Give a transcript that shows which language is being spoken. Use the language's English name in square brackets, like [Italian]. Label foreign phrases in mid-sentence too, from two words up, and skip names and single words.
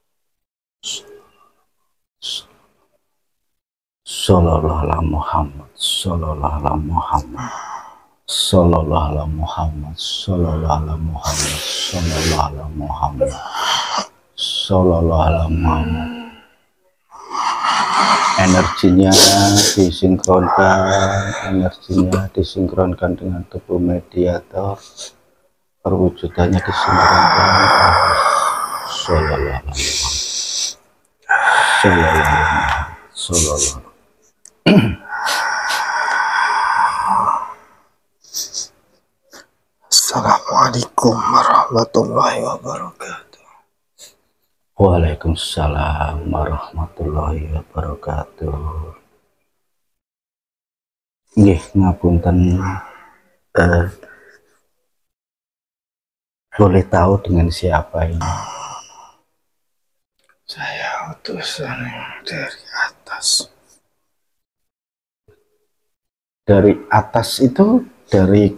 [Arabic] صلى الله عليه محمد صلى الله على محمد، صلى الله على محمد، صلى الله على محمد، صلى الله على محمد، صلى الله على محمد. [Indonesian] Energinya disinkronkan dengan tubuh mediator, perwujudannya disinkronkan. [Arabic] صلى الله على محمد، صلى الله على محمد, sallallahu. السلام عليكم ورحمة الله وبركاته. وعليكم السلام ورحمة الله وبركاته. [Javanese] Nggih, ngapunten, [Indonesian] boleh tahu dengan siapa ini? Saya utusan dari atas. Dari atas itu dari